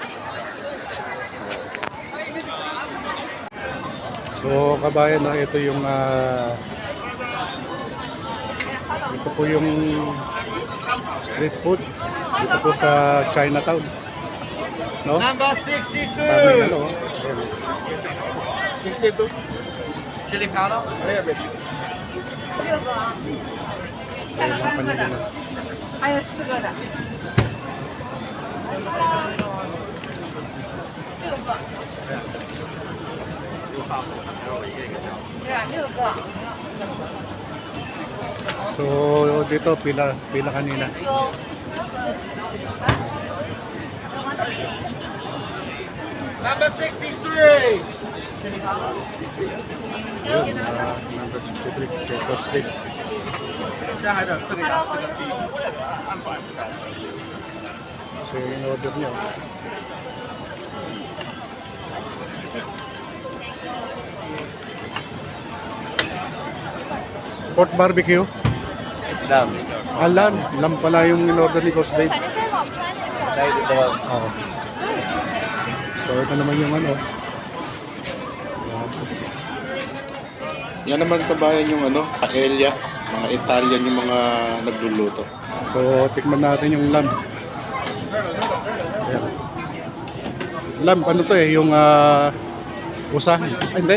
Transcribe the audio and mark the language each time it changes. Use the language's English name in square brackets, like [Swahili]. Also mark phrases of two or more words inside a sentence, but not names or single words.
[Filipino] So, kabayan, no, ito yung ito po yung street food dito po sa Chinatown, no? Number 62. Daming ano, ayan. [English] 62. Chili powder. [Filipino] So, yung mga kanya din, [Chinese] 还有4个的。对啊，6个。 [Filipino] So, dito, pila kanina. Number 63. Yun, number 63, Checo Steak. [Chinese] 现在还等4个鸭4个鸡。 [Filipino] So, yung in-order nyo. [English] Pork barbecue. [Filipino] Lamb. Lamb pala yung in-order ni Coach Dave. [Chinese] 反正现在网拍那时候。 [Filipino] Dahil dito. Oo. So, ito naman yung ano. Yan naman kabayan yung ano, paella. Mga Italian yung mga nagluluto. So, tikman natin yung lamb. Ayan. Lamb, ano to eh, yung usa. Ay, hindi.